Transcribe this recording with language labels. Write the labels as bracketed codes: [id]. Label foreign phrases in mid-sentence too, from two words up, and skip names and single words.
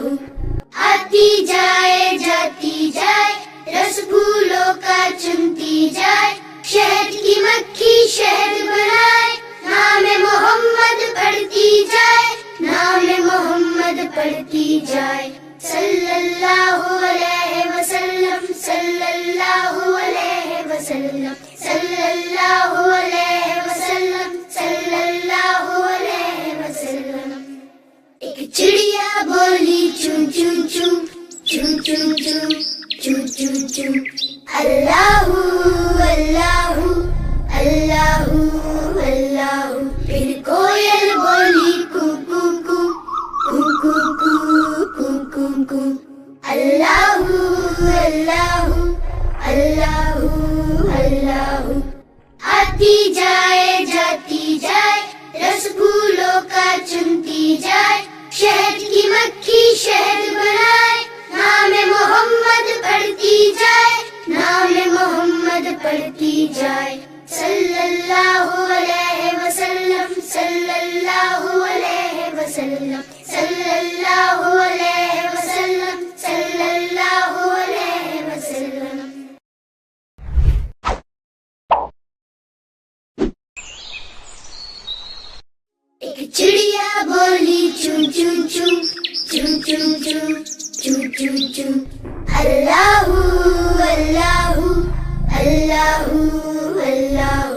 [ur] آتی جائے جاتی جائے، رس پھولوں کا چنتی جائے، شہد کی مکھی شہد بنائے، نام محمد پڑھتی جائے، نام محمد پڑھتی جائے، [ar] صلی اللہ علیہ وسلم، صلی اللہ علیہ وسلم، صلی اللہ علیہ وسلم، صلی اللہ علیہ وسلم۔ ایک chum chum, chum chum chum. الله، الله، الله، الله. [ur] پھر کوئل بولی کو کو کو، کو کو کو، کو کو کو. [ar] الله، الله، الله، الله. [ur] آتی جائے جاتی جائے، رس پھولوں کا چنتی جائے، شہد کی مکھی شہد بنائے، نام محمد پڑھتی جائے، نام محمد پڑھتی جائے. [ar] صلى الله عليه وسلم، صلى الله عليه وسلم، صلى الله عليه وسلم، صلى الله عليه وسلم. [ur] ایک چڑیا بولی چن چن چن، چن چن چن، چن چن چن. [ar] الله الله، الله الله.